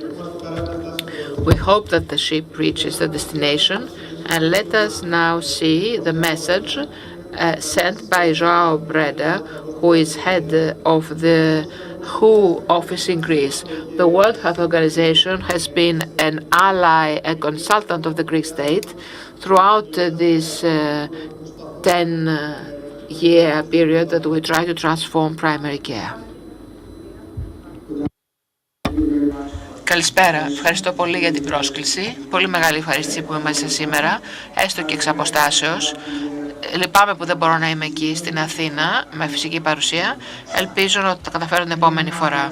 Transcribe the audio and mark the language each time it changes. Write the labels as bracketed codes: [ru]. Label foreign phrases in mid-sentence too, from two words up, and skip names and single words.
[en] We hope that the ship reaches the destination, and let us now see the message sent by João Breda, who is head of the WHO office in Greece. The World Health Organization has been an ally, a consultant of the Greek state throughout this 10-year period that we try to transform primary care. [el] Καλησπέρα. Ευχαριστώ πολύ για την πρόσκληση. Πολύ μεγάλη ευχαρίστηση που είμαστε σήμερα, έστω και εξ αποστάσεως. Λυπάμαι που δεν μπορώ να είμαι εκεί στην Αθήνα με φυσική παρουσία. Ελπίζω ότι θα καταφέρω την επόμενη φορά.